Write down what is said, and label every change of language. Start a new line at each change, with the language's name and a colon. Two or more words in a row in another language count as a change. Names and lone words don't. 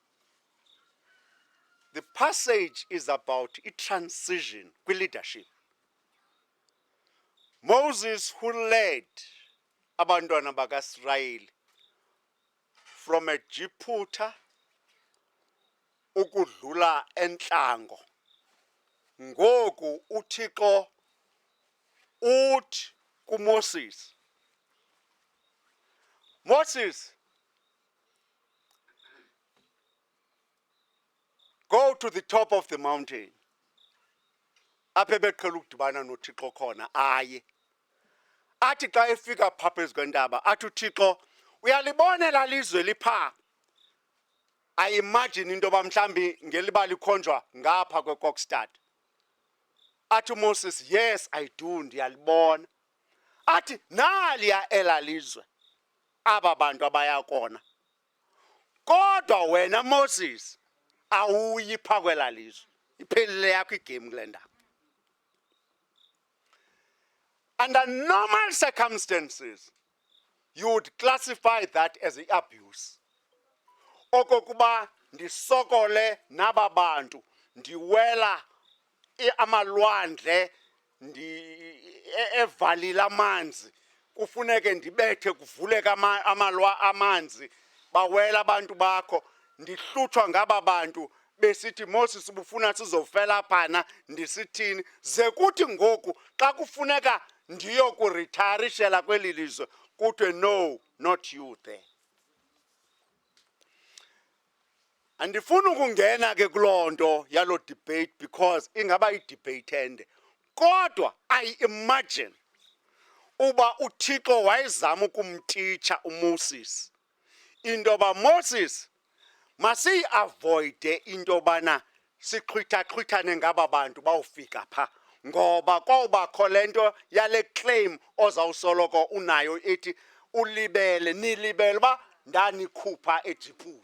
English: The passage is about a transition with leadership.
Xhosa: Moses,
English: who led
Xhosa: abantwana bakaIsrayeli from eGibhithe ukudlula entlango, ngoku uThixo uthi kuMoses,
English: Moses, go to the top of the mountain.
Xhosa: Apha beqhela ukudibana noThixo khona aye. Athi xa efika phaa phezu kwentaba, athi uThixo, uyalibona elaa lizwe liphaa?
English: I imagine
Xhosa: into yoba mhlawumbi ngeliba likhonjwa ngapha kweKokstad. Athi uMoses,
English: yes, I do,
Xhosa: ndiyalibona. Athi naliya elaa lizwe, aba bantu abaya kona. Kodwa wena Moses, awuyi phaa kwelaa lizwe. Iphelile yakho igame kule ndaba.
English: Under normal circumstances, you would classify that as abuse.
Xhosa: Okokuba ndisokole naba bantu, ndiwela amalwandle, evalile amanzi, kufuneke ndibethe kuvuleke amanzi, bawela abantu bakho, ndihlutshwa ngaba bantu, besithi Moses ubufuna sizofela phana, ndisithini, ze kuthi ngoku xa kufuneka ndiyokuritayarishela kweli lizwe, kuthiwe
English: no, not you there.
Xhosa: Andifuna ukungena ke kuloo nto yalo
English: debate because
Xhosa: ingaba idebate ende. Kodwa
English: I imagine
Xhosa: uba uThixo wayezama ukumtitsha uMoses into yoba Moses masiyi-avoide into yobana siqhwitha-qhwithane ngaba bantu bawufika phaa, ngoba kwawubakho le nto yale claim ozawusoloko unayo ethi nilibele uba ndanikhupha eGibhithe.